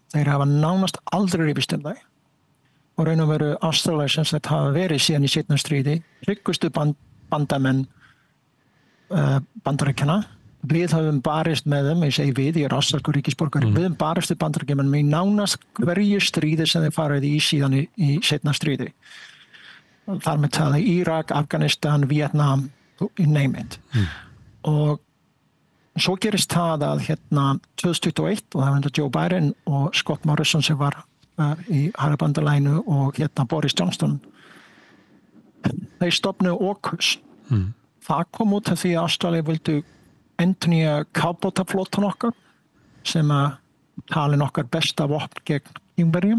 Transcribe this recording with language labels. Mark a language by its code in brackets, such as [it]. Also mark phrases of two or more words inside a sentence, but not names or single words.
[is] Þeir hafa nánast aldrei rifist það. Og raun og veru Ástralir sem þetta hafa verið síðan í seinna stríði, tryggustu bandamenn Bandaríkjanna. Við höfum barist með þeim, ég segi við, ég ástralskur ríkisborgari, við höfum barist við Bandaríkjamenn með nánast hverju stríði sem þeir farið í síðan í seinna stríði. Þar með talið Írak, Afganistan, [en] Vietnam, you name it. [is] Og svo gerist það að 2021 og það var Joe Biden og Scott Morrison sem var í Harabandalaginu og Boris Johnson. Þeir stofnuðu AUKUS. Það kom út af því að Ástralía vildu endurnýja kafbátaflotan okkar sem að talin okkar besta vopn gegn Kínverjum.